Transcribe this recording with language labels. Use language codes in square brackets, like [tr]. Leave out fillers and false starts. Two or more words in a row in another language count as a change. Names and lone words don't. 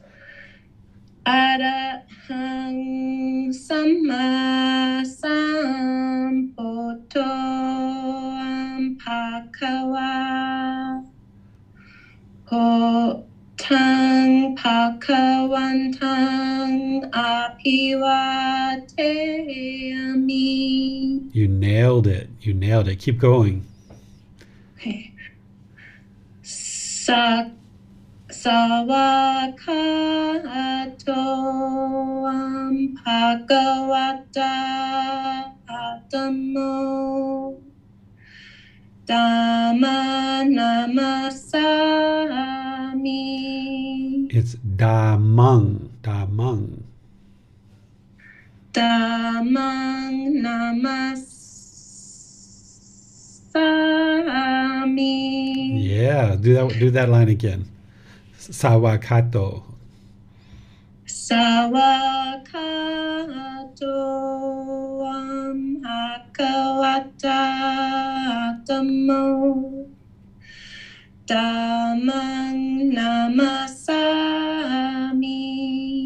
[pi] Arahang Sama Sambuddho Bhagava Hotang Bhagavantang Apiwate. [en] You nailed it. Keep going. Okay. [pi] Sawakato Bhagavata Adamo Dhamma Namasami. [en] It's damang. [pi] Dhammang Namasami. [en] Yeah, do that line again. [pi] Sawakato. Sawakato Bhagavata Adamo Dhammang Namasami.